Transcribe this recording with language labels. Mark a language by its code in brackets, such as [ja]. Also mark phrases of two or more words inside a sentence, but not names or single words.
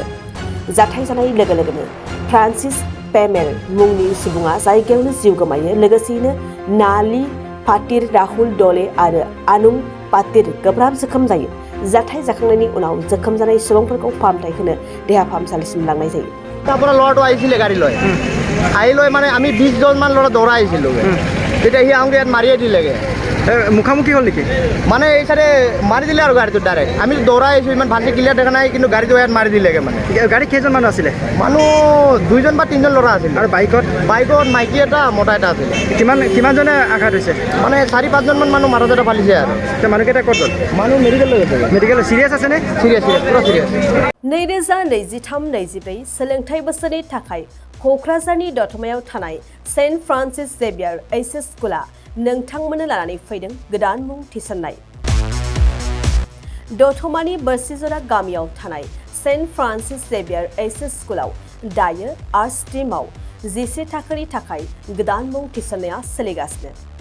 [brx] जाथाय जानाय लोगो लोगोनो फ्रान्सिस पेमेल मुंनि सुबुङा जायगायावनो जिउ गोमायो। लोगोसेयैनो नाली पाटिर राहुल डले आरो आनुं पाटिर गोब्राब जोखोम जायो। जाथाय जाखांनायनि उनाव जोखोम जानाय सुबुंफोरखौ फाहामथाय होनो देहा फाहामसालिसिम लांनाय जायो। [as] পৰা ল'ৰাটো আহিছিলে গাড়ী লৈ আহি লৈ মানে আমি 20 জনমান ল'ৰা দৌৰা আহিছিলোঁ। তেতিয়া সি আহোঁতে ইয়াত মাৰিয়ে দিলেগৈ। মুখামুখি হ'ল নেকি? মানে এই চাইডে মাৰি দিলে আৰু গাড়ীটো ডাইৰেক্ট। আমি দৌৰাই আহিছোঁ, ইমান ভালকৈ ক্লিয়াৰ দেখা নাই, কিন্তু গাড়ীটো ইয়াত মাৰি দিলেগৈ। মানে গাড়ীত কেইজন মানুহ আছিলে? মানুহ 2জন বা 3জন ল'ৰা আছিল। আৰু বাইকত মাইকী এটা মতা এটা আছিল। কিমানজনে আঘাত হৈছে? মানে 4-5জনমান মানুহ মাথা চাথা ফালিছে আৰু। মানুহকেইটা ক'ত গ'ল? মানুহ মেডিকেল লৈ গৈছে। মেডিকেল চিৰিয়াছ আছেনে? চিৰিয়াছ পুৰা চিৰিয়াছ। [brx] 2023-24 सोलोंथाइ बोसोरनि थाखाय क'क्राझारनि दतमायाव थानाय सेन्ट फ्रान्सिस जेभियार एचएस स्कुला नोंथांमोननो लानानै फैदों गोदान मुं थिसननाय। दतमानि बोरसिजरा गामियाव थानाय सेन्ट फ्रान्सिस जेभियार एचएस स्कुलाव दायो आर्ट्स स्ट्रीमाव 11 थाखोनि थाखाय गोदान मुं थिसननाया सोलिगासिनो।